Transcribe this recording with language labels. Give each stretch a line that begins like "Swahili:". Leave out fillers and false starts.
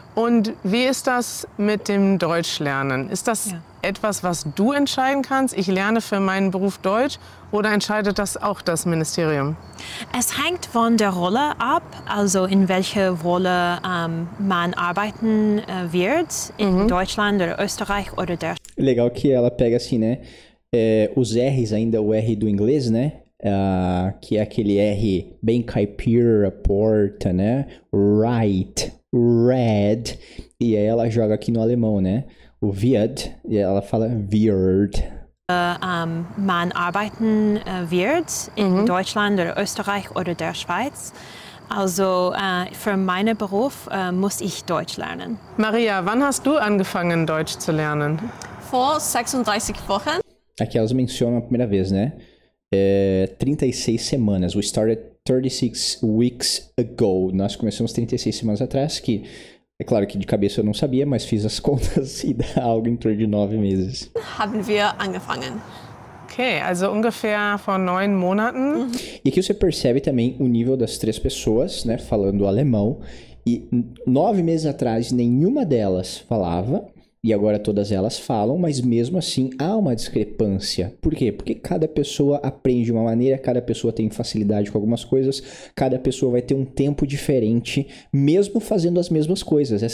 German: Und wie ist das mit dem Deutschlernen? Ist das etwas, was du entscheiden kannst? Ich lerne für meinen Beruf Deutsch oder entscheidet das auch das Ministerium? Es hängt von der Rolle ab, also in welcher Rolle man arbeiten wird, in Deutschland oder Österreich oder der...
Portuguese: Legal que ela pega assim, né? Os R's ainda, o R do inglês, né? Que é aquele R bem caipira, porta, né?
English: Right, red.
Portuguese: E aí ela joga aqui no alemão, né? O wird, e ela fala wird.
German: Man arbeiten wird in Deutschland oder Österreich oder der Schweiz. Also für meinen Beruf muss ich Deutsch lernen. Maria, wann hast du angefangen, Deutsch zu lernen? Vor 36 Wochen.
Portuguese: Aqui elas mencionam a primeira vez, né? 36 semanas.
English: We started 36 weeks ago.
Portuguese: Nós começamos 36 semanas atrás, que é claro que de cabeça eu não sabia, mas fiz as contas e dá algo em torno de 9 meses.
German: Haben wir angefangen. Okay, also ungefähr vor 9 Monaten.
Portuguese: E aqui você percebe também o nível das três pessoas, né, falando alemão. E 9 meses atrás nenhuma delas falava. E agora todas elas falam, mas mesmo assim há uma discrepância. Por quê? Porque cada pessoa aprende de uma maneira, cada pessoa tem facilidade com algumas coisas, cada pessoa vai ter um tempo diferente, mesmo fazendo as mesmas coisas.